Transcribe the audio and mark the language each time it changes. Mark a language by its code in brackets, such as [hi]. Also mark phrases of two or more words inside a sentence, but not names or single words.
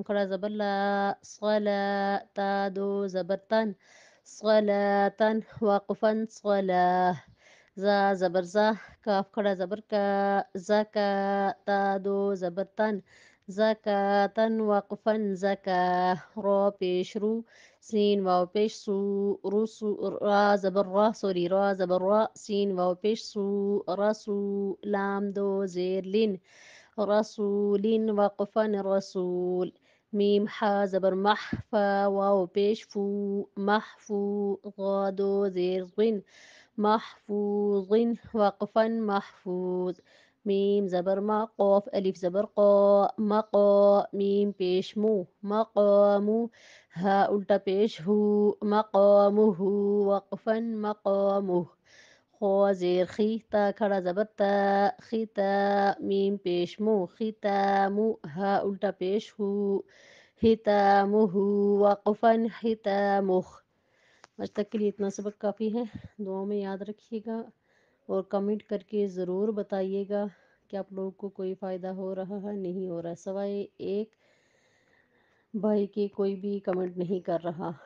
[ur] کڑا زبر لا، صلا، تا دو زبر تن، صلاة وقفا صلاة، زا زبر زا، کاف کھڑا زبر کا، زکا، تا دو زبر تن، زکاة وقفا زکا، را پیش رو، سین واو پیش سو، رسو، را زبر را، سوری، را زبر را، سین واو پیش سو، رسو، لام دو زیر لین، رسول وقفا رسول، میم حا زبر مح، فا واو پیش فو، محفو، غا دو زیر غن، محفوظ وقفا محفوظ، میم زبر ما، قاف الف زبر قا، مقا، میم پیش مو، مقامو، ہا الٹا پیش ہو، مقامہ وقفا مقامہ، خو زیر خی، تا کھڑا زبر تا، ختا، میم پیش مو، ختامو، ہا الٹا پیش ہو، ختامہ وقفا ختامہ۔ آج تک کے لیے اتنا سبق کافی ہے، دعاؤں میں یاد رکھیے گا اور کمنٹ کر کے ضرور بتائیے گا کہ آپ لوگوں کو کوئی فائدہ ہو رہا ہے نہیں ہو رہا ہے، سوائے ایک بھائی کے کوئی بھی کمنٹ نہیں کر رہا۔